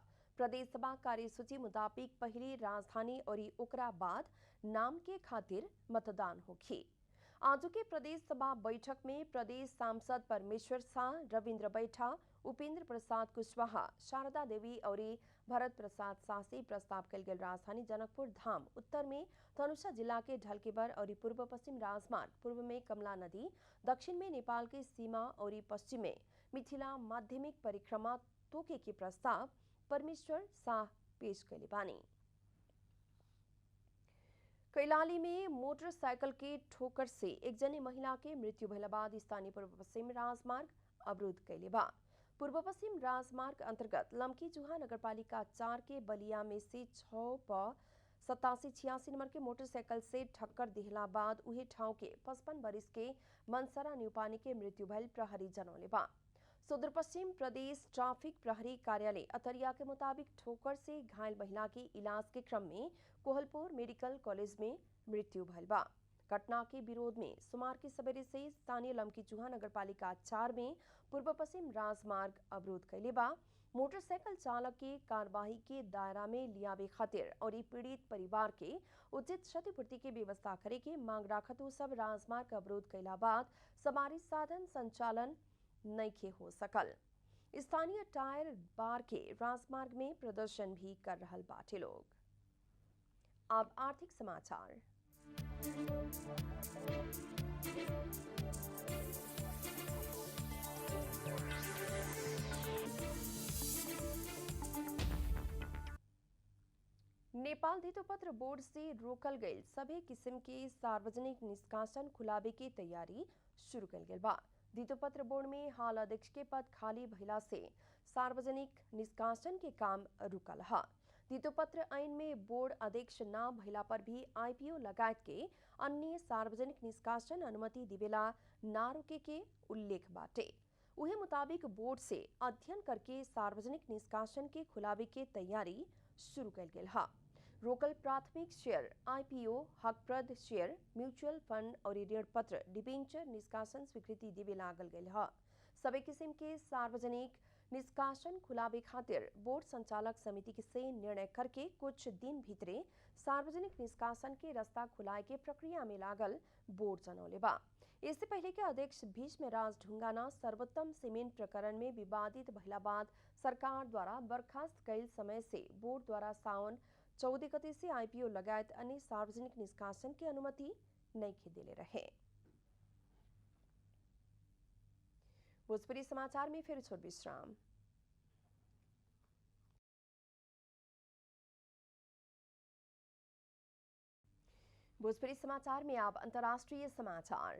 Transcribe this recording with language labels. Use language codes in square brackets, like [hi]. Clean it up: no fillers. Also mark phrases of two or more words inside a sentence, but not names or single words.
[bho] प्रदेश सभा कार्यसूची मुताबिक पहले राजधानी और ओकरा बाद नाम के खातिर मतदान होखी। आज के प्रदेश सभा बैठक में प्रदेश सांसद परमेश्वर शाह, रविंद्र बैठा, उपेंद्र प्रसाद कुशवाहा, शारदा देवी और भरत प्रसाद शाह से प्रस्ताव कल गेल राजधानी जनकपुर धाम, उत्तर में धनुषा जिला के ढलकेबर और पूर्व पश्चिम राजमार्ग, पूर्व में कमला नदी, दक्षिण में नेपाल के सीमा और पश्चिम में मिथिला माध्यमिक परिक्रमा तोके के प्रस्ताव परमेश्वर शाह पेश कैले बानी। कैलाली में मोटरसाइकिल के ठोकर से एक जनी महिला के मृत्यु भइला बाद स्थानीय पूर्व पश्चिम राजमार्ग अवरुद्ध कैले बा। पूर्व पश्चिम राजमार्ग अंतर्गत लमकी चूहा नगरपालिका 4 के बलिया में से 6 प 8786 नंबर के मोटरसाइकिल से ठक्कर दिहला बाद उहे ठाव के 55 वर्ष के मनसरा न्यूपानी के मृत्यु भइल प्रहरी जनौले बा। सुदूर पश्चिम प्रदेश ट्राफिक प्रहरी कार्यालय अतरिया के मुताबिक ठोकर से घायल महिला के इलाज के क्रम में कोहलपुर मेडिकल कॉलेज में मृत्यु भइल बा। घटना के विरोध में सोमवार के सवेरे से स्थानीय लमकी चूहा नगरपालिका 4 में पूर्व पश्चिम राजमार्ग अवरोध कैले बा। मोटरसाइकिल चालक के कार्यवाही के दायरा में लियावे खातिर और पीड़ित परिवार के उचित क्षतिपूर्ति के व्यवस्था करे के मांग राखत सब राजमार्ग अवरोध कैला बाद सवारी साधन संचालन नइखे हो सकल। स्थानीय टायर बार के राजमार्ग में प्रदर्शन भी कर रहल बाटे लोग। अब आर्थिक समाचार। नेपाल धितोपत्र बोर्ड से रोकल गई सभी किस्म के सार्वजनिक निष्कासन खुलावे की तैयारी शुरू कल गेल बा। धितोपत्र बोर्ड में हाल अध्यक्ष के पद खाली भइला से सार्वजनिक निष्कासन के काम रुकल है। धितोपत्र ऐन में बोर्ड अध्यक्ष न भइला पर भी आईपीओ लगायत के अन्य सार्वजनिक निष्कासन अनुमति दिवेला ना रोके के उल्लेख बाटे। उहे मुताबिक बोर्ड से अध्ययन करके सार्वजनिक निष्कासन के खुलावे के तैयारी शुरू कल गेल है। रोकल प्राथमिक शेयर, आईपीओ, हकप्रद शेयर, म्यूचुअल फंड और ऋण पत्र डिबेंचर निष्कासन स्वीकृति देवे लागल गेल है। सभी किस्म के सार्वजनिक निष्कासन खुलावे खातिर बोर्ड संचालक समिति से निर्णय करके कुछ दिन भीतरे सार्वजनिक निष्कासन के रास्ता खुलाए के प्रक्रिया में लागल बोर्ड जनौले बा। इससे पहले के अध्यक्ष भीष्मराज ढुंगाना सर्वोत्तम सीमेंट प्रकरण में विवादित भइला बाद सरकार द्वारा बर्खास्त कैल समय से बोर्ड द्वारा सावन 14 गते से आईपीओ लगायत अन्य सार्वजनिक निष्कासन की अनुमति नहीं दिले रहे। भोजपुरी समाचार में फिर छोड़ विश्राम। भोजपुरी समाचार में आप अंतर्राष्ट्रीय समाचार।